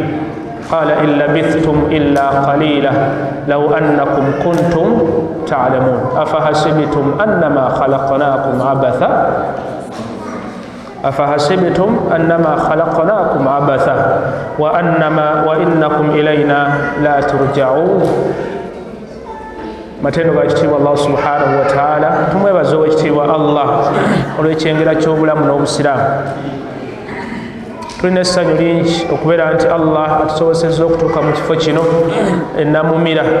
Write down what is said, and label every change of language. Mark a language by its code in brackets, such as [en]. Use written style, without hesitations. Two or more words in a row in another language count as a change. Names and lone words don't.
[ar] قال إن لبثتم إلا قليلا لو أنكم كنتم تعلمون أفحسبتم أنما خلقناكم عبثا وإنكم إلينا لا ترجعون. [lg] matendo ga ekitiibwa Allah [ar] سبحانه وتعالى, [lg] tumwebaza owekitiibwa Allah olw'ekyengera ky'obulamu n'obusiraamu. Tulina essanyu lingi okubeera nti Allah atusobozesezza okutuuka mu kifo kino ennamumira.